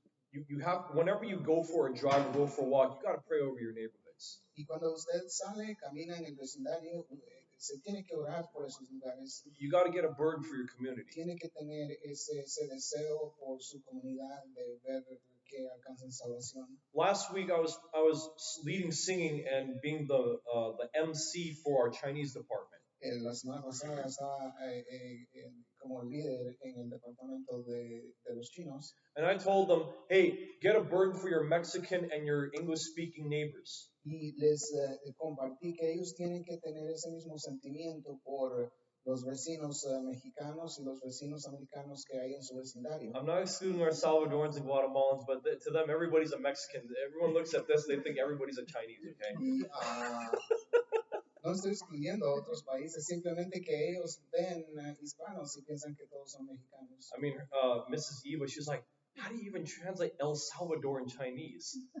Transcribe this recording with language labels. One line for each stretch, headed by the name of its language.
English: You have, whenever you go for a drive or go for a walk, you got to pray over your neighborhoods.
Spanish: Y cuando usted sale, camina en el vecindario, se tiene que orar por esos lugares.
English: You got to get a burden for your community.
Spanish: Tiene que tener ese deseo por su comunidad de ver que alcancen salvación.
English: Last week I was leading singing and being the MC for our Chinese department.
Spanish: La semana pasada estaba como líder en el departamento de los chinos.
English: And I told them, hey, get a burden for your Mexican and your English-speaking neighbors.
Spanish: Y les compartí que ellos tienen que tener ese mismo sentimiento por los vecinos mexicanos y los vecinos americanos que hay en su vecindario.
English: I'm not excluding our Salvadorans and Guatemalans, but to them, everybody's a Mexican. Everyone looks at this, they think everybody's a Chinese, okay?
Spanish: Y, no estoy excluyendo a otros países, simplemente que ellos ven hispanos y piensan que todos son mexicanos.
English: I mean, Mrs. Eva, she's like, how do you even translate El Salvador in Chinese?